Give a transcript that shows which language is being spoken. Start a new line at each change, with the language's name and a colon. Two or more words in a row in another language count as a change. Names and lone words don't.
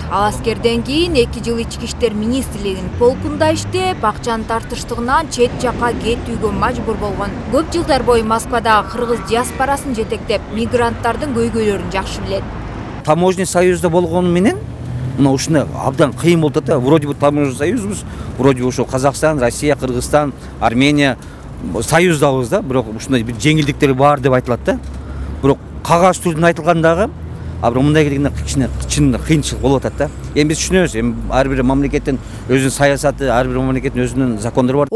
Kyrgyz: Ал аскерден кийин 2 жыл ички иштер министрлигинин полкунда иштеп, акчанын тартыштыгынан чет жакка кетүүгө мажбур болгон. Көп жылдар бою Москвадагы кыргыз диаспорасын жетектеп, мигранттардын көйгөйлөрүн жакшы билет. Таможня союзда болгону менен мына ушуна абдан кыйын болуп атат.
Russian: Вроде бы
Kyrgyz: таможня союзбуз,
Russian: вроде бы
Kyrgyz: ошо Казакстан, Россия, Кыргызстан, Армения союздабыз да, бирок ушундай бир жеңилдиктер бар деп айтылат да. Бирок кагаз түрүндө айтылгандагы, бирок мындай келгенде чын кыйынчылык болуп атат да. Эми биз түшүнөбүз, ар бир мамлекеттин өзүнүн саясаты, ар бир мамлекеттин өзүнүн закондору бар.